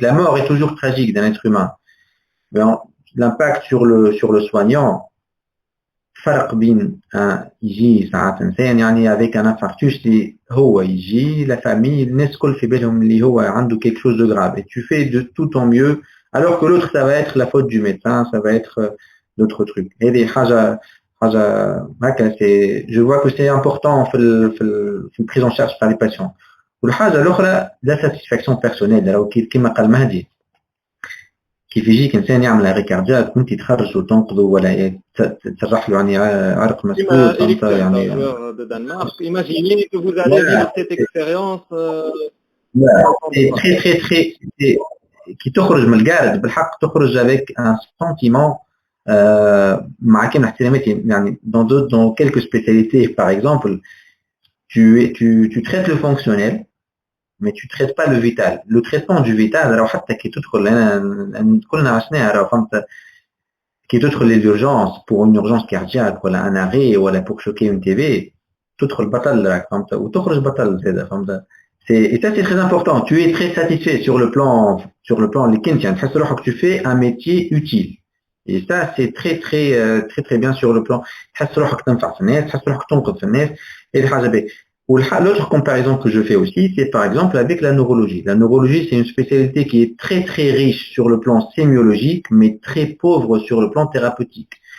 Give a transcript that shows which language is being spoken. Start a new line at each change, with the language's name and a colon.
French: La mort est toujours tragique d'un être humain. L'impact sur le soignant
Arabic: فرق بين يجي ساعات انسان يعني
French: avec un infarctus
Arabic: اللي هو يجي
French: la famille
Arabic: الناس كل في بالهم اللي هو عنده
French: quelque chose de grave et tu fais de tout ton mieux alors que l'autre ça va être la faute du médecin ça va être d'autres trucs.
Arabic: هذه حاجه هكا
French: c'est je vois que c'est important في prise en charge par les patients.
Arabic: والحاجه الاخرى
French: la satisfaction personnelle
Arabic: راهو كيما قال مهدي كيف يجيك انسان يعمل
French: اري كاردياك
Arabic: وانت تخرج وتنقذه ولا تسرح له يعني عرق مسدود
French: يعني de Danemark. Imaginez que vous allez vivre cette expérience très très très
Arabic: كي تخرج من القارد بالحق تخرج
French: avec un sentiment
Arabic: مع كامل احتراماتي يعني
French: dans quelques spécialités par exemple tu traites le fonctionnel mais tu traites pas le vital. Le traitement du vital
Arabic: راهو حتى كي تدخل انا كلنا عشناها راهو فهمت كي تدخل
French: les urgences pour une urgence cardiaque
Arabic: ولا
French: un arrêt
Arabic: ولا
French: pour choquer une TV
Arabic: تدخل بطل راك فهمت وتخرج بطل زاده فهمت.
French: Et ça c'est très important. Tu es très satisfait sur le plan
Arabic: اللي كنت يعني تحس روحك
French: tu fais un métier utile. Et ça c'est très bien sur le plan
Arabic: تحس روحك تنفع في الناس
French: تحس روحك تنقذ في الناس.
Arabic: هذه حاجه باهيه.
French: L'autre comparaison que je fais aussi, c'est par exemple avec la neurologie. La neurologie, c'est une spécialité qui est très très riche sur le plan sémiologique, mais très pauvre sur le plan thérapeutique.